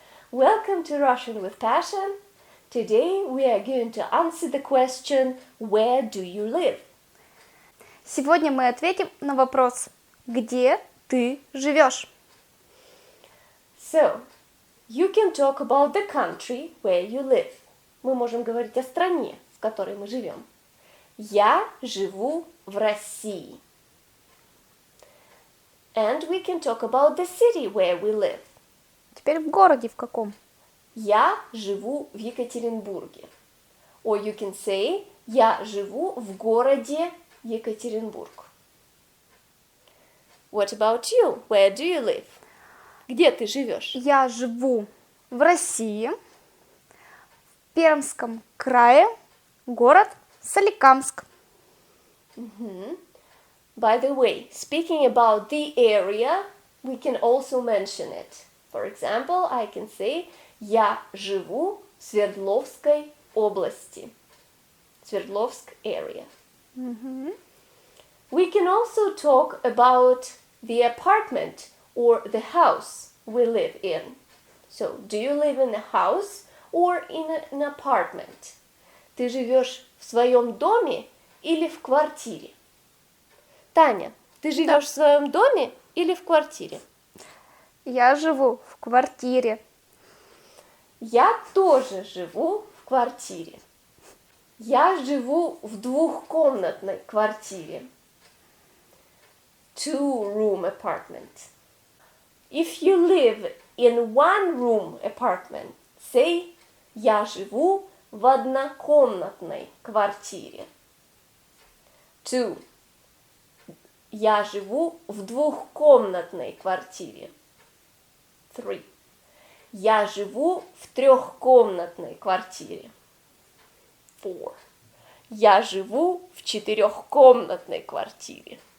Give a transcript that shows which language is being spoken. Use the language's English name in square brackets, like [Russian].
[English] Welcome to Russian with Passion. Today we are going to answer the question, where do you live? [Russian] Сегодня мы ответим на вопрос, где ты живешь? [English] So, you can talk about the country where you live. [Russian] Мы можем говорить о стране, в которой мы живем. Я живу в России. [English] And we can talk about the city where we live. [Russian] Теперь в городе в каком? Я живу в Екатеринбурге. [English] Or you can say, [Russian] я живу в городе Екатеринбург. [English] What about you? Where do you live? [Russian] Где ты живешь? Я живу в России, в Пермском крае, город Соликамск. [English] By the way, speaking about the area, we can also mention it. For example, I can say, [Russian] я живу в Свердловской области. [English] Свердловск area. We can also talk about the apartment or the house we live in. So, do you live in a house or in an apartment? [Russian] Ты живешь в своем доме или в квартире? Таня, ты живешь в своем доме или в квартире? Я живу в квартире. Я тоже живу в квартире. Я живу в двухкомнатной квартире. [English] Two-room apartment. If you live in one-room apartment, say, [Russian] я живу в однокомнатной квартире. [English] Two. [Russian] Я живу в двухкомнатной квартире. [English] Three. [Russian] Я живу в трехкомнатной квартире. [English] Four. [Russian] Я живу в четырехкомнатной квартире.